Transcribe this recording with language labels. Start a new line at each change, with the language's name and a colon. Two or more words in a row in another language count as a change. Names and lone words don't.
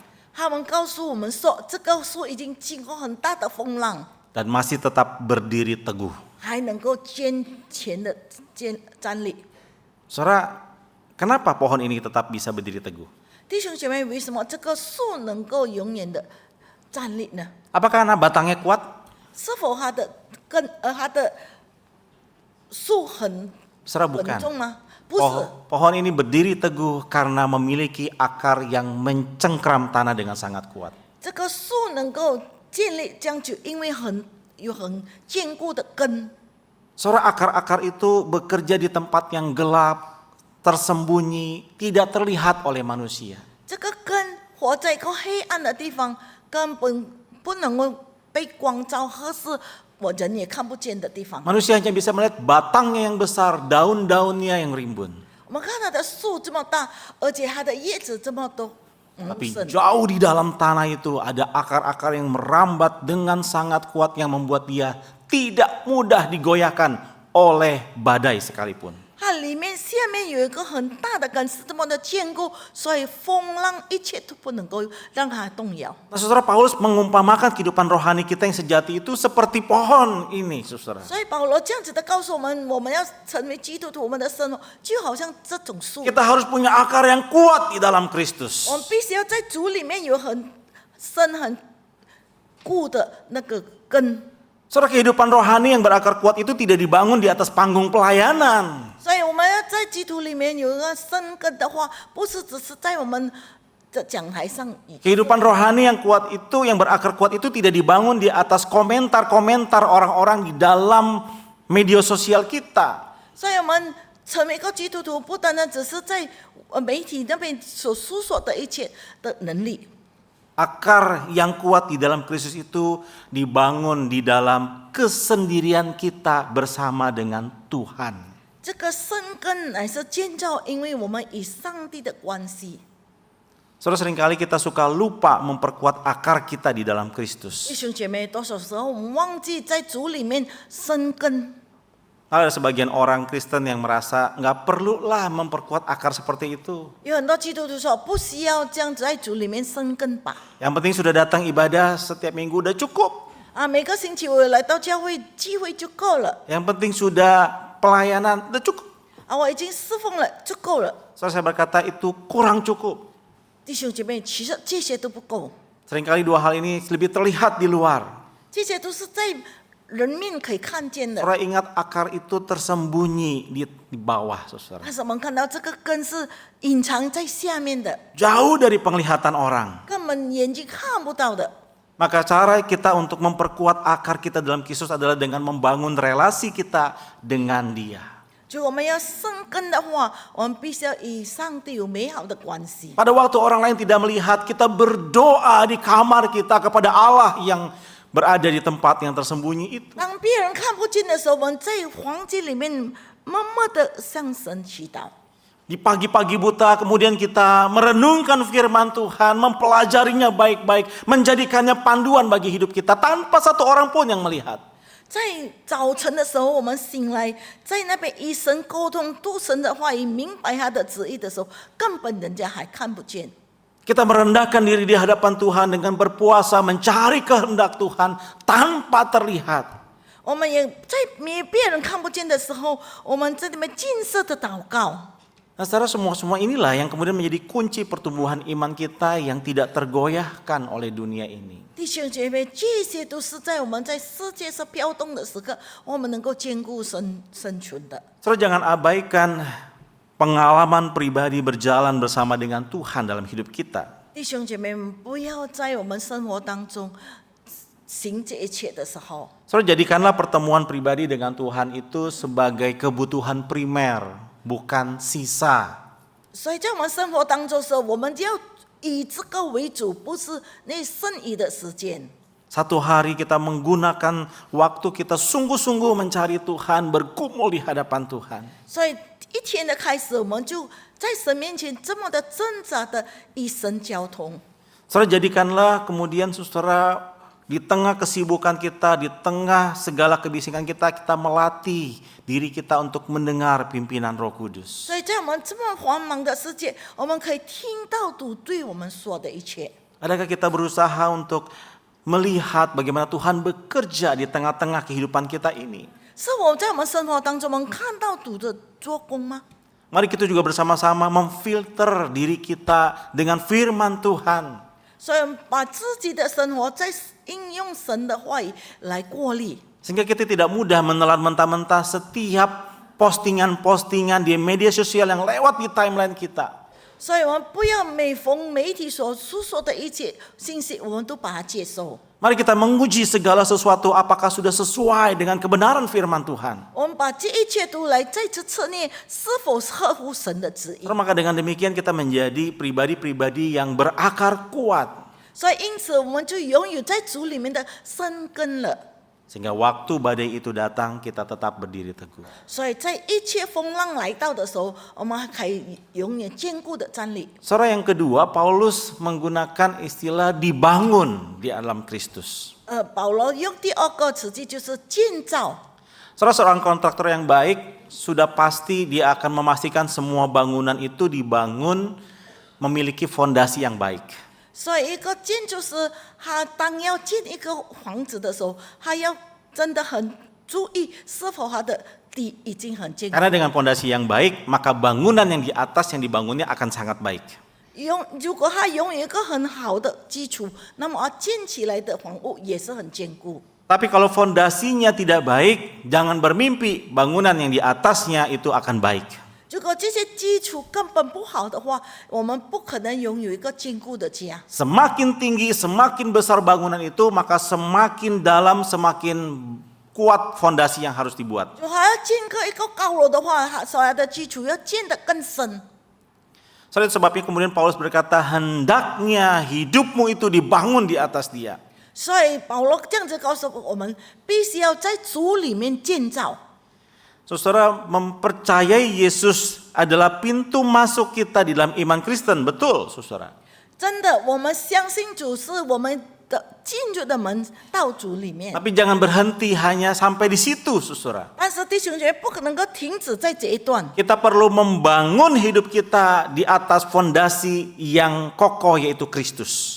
Chinese: 他们告诉我们说，这个树已经经过很大的风浪，
Indonesian: dan masih tetap berdiri teguh.
Chinese: 还能够坚强的站立。
Indonesian: Saudara, kenapa pohon ini tetap bisa berdiri teguh?
Chinese: 弟兄姐妹，为什么这个树能够永远的站立呢？
Indonesian: Apakah karena batangnya kuat?
Chinese: 是否它的根它的树很
Indonesian: Saudara,
Chinese: 稳
Indonesian: bukan.
Chinese: 重吗？不是，
Indonesian: Pohon ini berdiri teguh karena memiliki akar yang mencengkram tanah dengan sangat kuat.
Chinese: 这个树能够建立这样久，因为有很坚固的根。
Indonesian: Saudara, akar-akar itu bekerja di tempat yang gelap, tersembunyi, tidak terlihat oleh manusia.
Chinese: 这个根活在一个黑暗的地方，根本不能够被光照，或是我人也看不见的地方。
Indonesian: Manusia hanya bisa melihat batangnya yang besar, daun-daunnya yang rimbun.
Chinese: 我们看它的树这么大，而且它的叶子这么多，
Indonesian: Tapi
Chinese: 深。
Indonesian: jauh di dalam tanah itu ada akar-akar yang merambat dengan sangat kuat yang membuat dia tidak mudah digoyahkan oleh badai sekalipun.
Chinese: 它里面下面有一个很大的根，是这么的坚固，所以风浪一切都不能够让它动摇。
Indonesian: Nah, saudara, Paulus mengumpamakan kehidupan rohani kita yang sejati itu seperti pohon ini, saudara.
Chinese: 所以保罗这样子的告诉我们，我们要成为基督徒，我们的生活就好像这种树，
Indonesian: Kita harus punya akar yang kuat di dalam Kristus.
Chinese: 我们必须要在主里面有很深很固的那个根。
Indonesian: Saudara, kehidupan rohani yang berakar kuat itu tidak dibangun di atas panggung pelayanan.
Chinese: 所以我们要在基督里面有一个生根的话，不是只是在我们的讲台上。
Indonesian: Kehidupan rohani yang kuat itu, yang berakar kuat itu tidak dibangun di atas komentar-komentar orang-orang di dalam media sosial kita.
Chinese: 所以我们成为一个基督徒，不单单只是在媒体那边所诉说的一切的能力。
Indonesian: Akar yang kuat di dalam Kristus itu dibangun di dalam kesendirian kita bersama dengan Tuhan.
Chinese: 这个生根乃是建造，因为我们与上帝的关系。
Indonesian: Saudara, seringkali kita suka lupa memperkuat akar kita di dalam Kristus.
Chinese: 弟兄姐妹，多少时候我们忘记在主里面生根。
Indonesian: Ada sebagian orang Kristen yang merasa nggak perlulah memperkuat akar seperti itu.
Chinese: 有很多基督徒说，不需要这样子在主里面生根吧。
Indonesian: Yang penting sudah datang ibadah setiap minggu udah cukup.
Chinese: 每个星期我来到教会聚会就够了。
Indonesian: Yang penting sudah pelayanan udah cukup.
Chinese: 我已经侍奉了就够了。
Indonesian: Saudara, saya berkata itu kurang cukup.
Chinese: 弟兄姐妹，其实这些都不够，
Indonesian: Seringkali dua hal ini lebih terlihat di luar.
Chinese: 这些都是在人面可以看见的。
Indonesian: Saudara, ingat akar itu tersembunyi di bawah, saudara.
Chinese: 但是我们看到这个根是隐藏在下面的，
Indonesian: Jauh dari penglihatan orang.
Chinese: 根本眼睛看不到的。
Indonesian: Maka cara kita untuk memperkuat akar kita dalam Kristus adalah dengan membangun relasi kita dengan Dia.
Chinese: 就我们要生根的话，我们必须要与上帝有美好的关系。
Indonesian: Pada waktu orang lain tidak melihat, kita berdoa di kamar kita kepada Allah yang berada di tempat yang tersembunyi itu.
Chinese: 当别人看不见的时候，我们在房间里面默默的向神祈祷。
Indonesian: Di pagi-pagi buta kemudian kita merenungkan firman Tuhan, mempelajarinya baik-baik, menjadikannya panduan bagi hidup kita tanpa satu orang pun yang melihat.
Chinese: 在早晨的时候，我们醒来，在那边与神沟通，读神的话语，明白他的旨意的时候，根本人家还看不见。
Indonesian: Kita merendahkan diri di hadapan Tuhan dengan berpuasa, mencari kehendak Tuhan tanpa terlihat.
Chinese: 我们也在别人看不见的时候，我们在那边尽色的祷告。
Indonesian: Nah, saudara, semua inilah yang kemudian menjadi kunci pertumbuhan iman kita yang tidak tergoyahkan oleh dunia ini.
Chinese: 弟兄姐妹，这些都是在我们在世界上飘动的时刻，我们能够兼顾生存的。
Indonesian: Saudara, jangan abaikan pengalaman pribadi berjalan bersama dengan Tuhan dalam hidup kita.
Chinese: 弟兄姐妹们，不要在我们生活当中行这一切的时候，
Indonesian: Saudara, jadikanlah pertemuan pribadi dengan Tuhan itu sebagai kebutuhan primer, bukan sisa.
Chinese: 所以在我们生活当中的时候，我们就要以这个为主，不是那剩余的时间。
Indonesian: Satu hari kita menggunakan waktu kita sungguh-sungguh mencari Tuhan, bergumul di hadapan Tuhan.
Chinese: 所以一天的开始，我们就在神面前这么的挣扎的与神交通。
Indonesian: Saudara, jadikanlah kemudian saudara di tengah kesibukan kita, di tengah segala kebisingan kita, kita melatih diri kita untuk mendengar pimpinan Roh Kudus.
Chinese: 所以在我们这么繁忙的世界，我们可以听到主对我们说的一切。
Indonesian: Adakah kita berusaha untuk melihat bagaimana Tuhan bekerja di tengah-tengah kehidupan kita ini?
Chinese: 是我在我们生活当中，我们看到主的做工吗？
Indonesian: Mari kita juga bersama-sama memfilter diri kita dengan firman Tuhan.
Chinese: 所以把自己的生活在应用神的话语来过滤，
Indonesian: Sehingga kita tidak mudah menelan mentah-mentah setiap postingan-postingan di media sosial yang lewat di timeline kita.
Chinese: 所以我们不要每逢媒体所诉说的一切信息，我们都把它接受。
Indonesian: Mari kita menguji segala sesuatu apakah sudah sesuai dengan kebenaran firman Tuhan.
Chinese: 我们把这一切都来再次测验是否合乎神的旨意。
Indonesian: Maka dengan demikian kita menjadi pribadi-pribadi yang berakar kuat.
Chinese: 所以因此，我们就拥有在主里面的生根了。
Indonesian: Sehingga waktu badai itu datang kita tetap berdiri teguh.
Chinese: 所以在一切风浪来到的时候，我们还可以永远坚固的站立。
Indonesian: Saudara, yang kedua, Paulus menggunakan istilah dibangun di dalam Kristus.
Chinese: 保罗用第二个词句就是建造。
Indonesian: Saudara, seorang kontraktor yang baik sudah pasti dia akan memastikan semua bangunan itu dibangun memiliki fondasi yang baik.
Chinese: 所以一个建筑师，他当要建一个房子的时候，他要真的很注意是否他的底已经很坚固。
Indonesian: Karena dengan fondasi yang baik, maka bangunan yang di atas yang dibangunnya akan sangat baik.
Chinese: 如果他拥有一个很好的基础，那么他建起来的房屋也是很坚固。
Indonesian: Tapi kalau fondasinya tidak baik, jangan bermimpi bangunan yang di atasnya itu akan baik.
Chinese: 如果这些基础根本不好的话，我们不可能拥有一个坚固的家。
Indonesian: Semakin tinggi, semakin besar bangunan itu, maka semakin dalam, semakin kuat fondasi yang harus dibuat.
Chinese: 就还要建个一个高楼的话，所有的基础要建得更深。
Indonesian: Soalnya sebabnya kemudian Paulus berkata, hendaknya hidupmu itu dibangun di atas dia.
Chinese: 所以保罗这样子告诉我们，必须要在主里面建造。
Indonesian: Saudara, mempercayai Yesus adalah pintu masuk kita di dalam iman Kristen, betul saudara.
Chinese: 真的，我们相信主是我们的进入的门到主里面。
Indonesian: Tapi jangan berhenti hanya sampai di situ saudara.
Chinese: 但是弟兄姐妹不可能够停止在这一段，
Indonesian: Kita perlu membangun hidup kita di atas fondasi yang kokoh yaitu Kristus.